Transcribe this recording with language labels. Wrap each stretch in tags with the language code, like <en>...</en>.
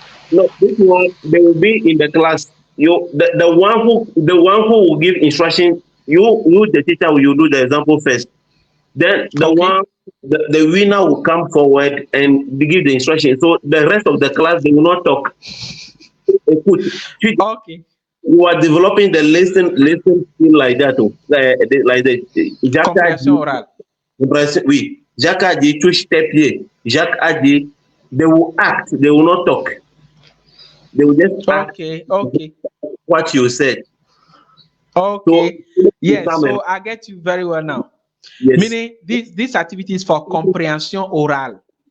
<en>No, this one they will be in the class. The one who will give instruction. You the teacher will do the example first. Then the one the winner will come forward and give the instruction. So the rest of the class, they will not talk.</en> <fr>Écoute,</fr> <en>Okay. you are developing the listen skill like that. Like the Jacques a</en> <fr>Compréhension dit, orale. oui, Jacques a dit, touche tes pieds.</fr> <en>Jacques a dit, they will act, they will not talk. They will just act Okay. Okay. what you said. Okay. So, Yes. come So and- I get you very well now. yes, Meaning this activity is for comprehension orale.</en>